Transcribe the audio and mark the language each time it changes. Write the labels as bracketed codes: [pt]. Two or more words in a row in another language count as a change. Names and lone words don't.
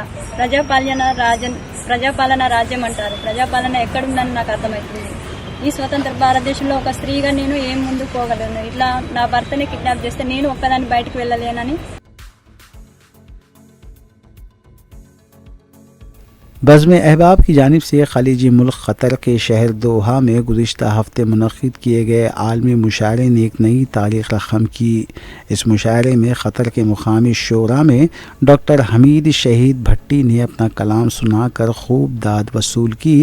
[te] ప్రజాపాలన రాజ్యం అంటారు. ప్రజాపాలన ఎక్కడుందని నాకు అర్థమవుతుంది. ఈ స్వతంత్ర భారతదేశంలో ఒక స్త్రీగా నేను ఏం ముందుకు పోగలను? ఇట్లా నా భర్తని కిడ్నాప్ చేస్తే నేను ఒక్కదాన్ని బయటకు వెళ్ళలేనని. [ur] بزم احباب کی جانب سے خلیجی ملک قطر کے شہر دوحہ میں گزشتہ ہفتے منعقد کیے گئے عالمی مشاعرے نے ایک نئی تاریخ رقم کی۔ اس مشاعرے میں قطر کے مقامی شعراء میں ڈاکٹر حمید شہید بھٹی نے اپنا کلام سنا کر خوب داد وصول کی۔